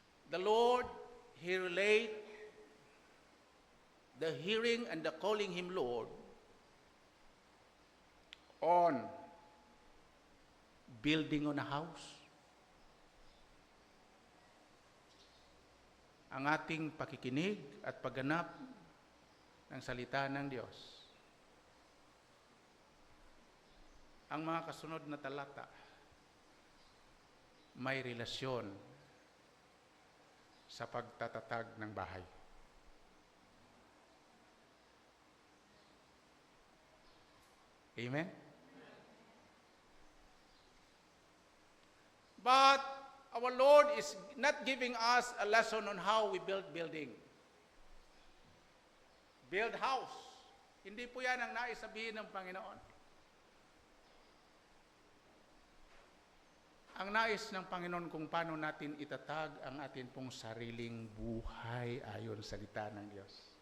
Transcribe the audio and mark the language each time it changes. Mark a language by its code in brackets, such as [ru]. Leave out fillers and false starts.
[en] The Lord, He relate the hearing and the calling Him Lord on building on a house. [tl] Ang ating pakikinig at pagganap ng salita ng Diyos. Ang mga kasunod na talata may relasyon sa pagtatatag ng bahay. Amen? [en] But our Lord is not giving us a lesson on how we build building. Build house. [tl] Hindi po yan ang nais sabihin ng Panginoon. Ang nais ng Panginoon kung paano natin itatag ang atin pong sariling buhay ayon sa salita ng Diyos.